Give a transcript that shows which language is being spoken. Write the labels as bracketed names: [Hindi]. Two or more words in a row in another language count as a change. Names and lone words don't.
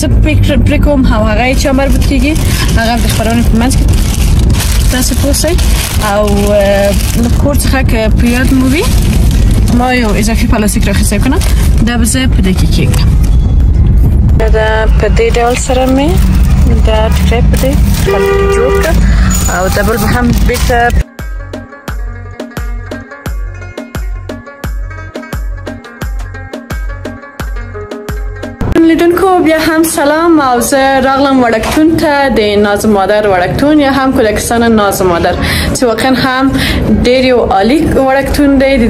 [Pashto] پرې کوم او هغه یې چا مربوط کېږي هغه د خپرونې په منځ کې تاسو پوه شئ او له کور څخه که په یاد مو وي ما یو اضافي پلاستیک راخیستی کنم دا به زه په دې کې کېږدم دا په دې ډول سره مې دا ټیکری په دې خلطه کې جوړ کړ او دا بل به هم بېرته لیدونکو بیا هم سلام او زه راغلم وړکتون ته د ناز مادر وړکتون یا هم کودکستان ناز مادر چې واقعا هم ډېر یو عالی وړکتون دی د